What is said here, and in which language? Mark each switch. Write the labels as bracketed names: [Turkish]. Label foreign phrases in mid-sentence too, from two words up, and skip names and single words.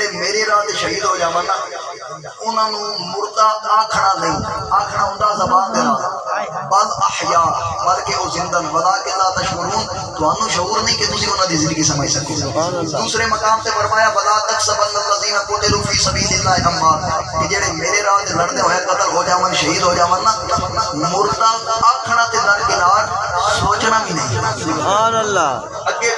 [Punjabi] میرے راہ تے شہید ہو جاون نا انہاں نو مردہ آکھنا نہیں آکھنا ہوندا زبان دے نال [Arabic] بل احیا [Punjabi] بلکہ او زندہ [Arabic] ولکن لا تشعرون [Punjabi] تانوں شعور نہیں کہ تسی انہاں دی زندگی سمجھ سکو دوسرے مقام تے فرمایا [Arabic] ولا تحسبن الذين قتلوا في سبيل الله اموات [Punjabi] کہ جڑے میرے راہ تے لڑنے ہوئے قتل ہو جاون شہید ہو جاون نا مردہ آکھنا تے درکنار سوچنا بھی نہیں [Arabic] سبحان اللہ [Punjabi] اگے